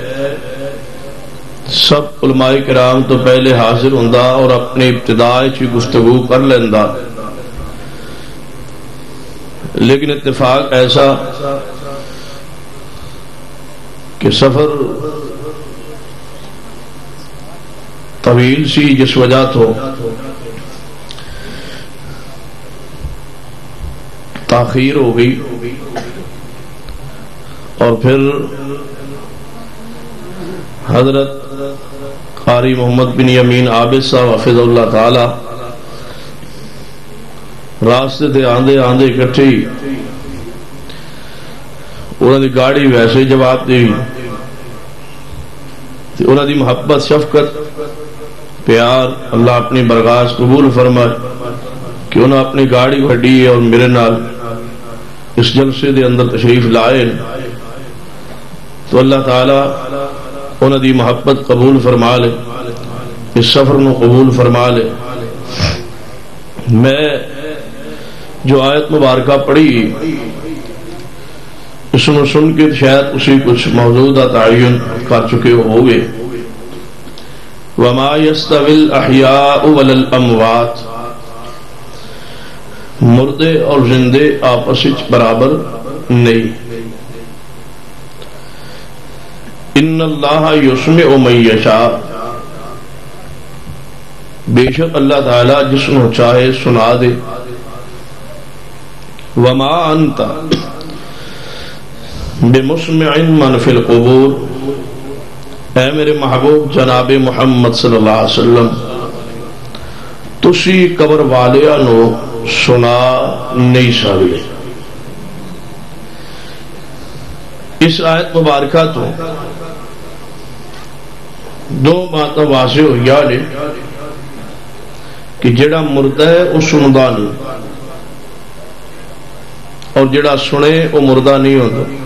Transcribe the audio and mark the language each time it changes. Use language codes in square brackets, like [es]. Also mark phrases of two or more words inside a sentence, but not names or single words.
[pa] سب علماء کرام تو پہلے حاضر ہوں اور اپنی ابتداء چی گفتگو کر لینا، لیکن اتفاق ایسا کہ سفر طویل سی جس وجہ تو تاخیر ہو گئی، اور پھر حضرت قاری محمد بن یمین عابد صاحب [ar] حفظ اللہ تعالی [pa] راستے تے آندے آندے اکٹھے ہی انہوں دی گاڑی ویسے ہی جواب دی، انہوں دی محبت شفقت پیار اللہ اپنی برگاہ قبول فرمائے کہ انہوں اپنی گاڑی کھڑی ہے اور میرے نال اس جلسے دے اندر تشریف لائے، تو اللہ تعالی انہوں دی محبت قبول فرما لے، اس سفر نو قبول فرما لے. میں جو آیت مبارکہ پڑھی اس میں سن کے شاید اسی کچھ موجودہ تعین کر چکے ہوگے. [ar] وما يستوي الاحياء ولا الاموات، [pa] مردے اور زندے آپس وچ برابر نہیں. [ar] ان اللہ یسمع من یشاء، [ur] بے شک اللہ تعالی جس کو چاہے سنا دے. [ar] وما انت بمسمع من فی القبور، [pa] اے میرے محبوب جناب محمد [ar] صلی اللہ علیہ وسلم [pa] تسی قبر والیاں نو سنا نہیں سکتے. اس آیت مبارکہ تو دو باتیں واضح ہوئی نے کہ جڑا مردہ ہے وہ سندا نہیں، اور جڑا سنے وہ مردہ نہیں ہوتا.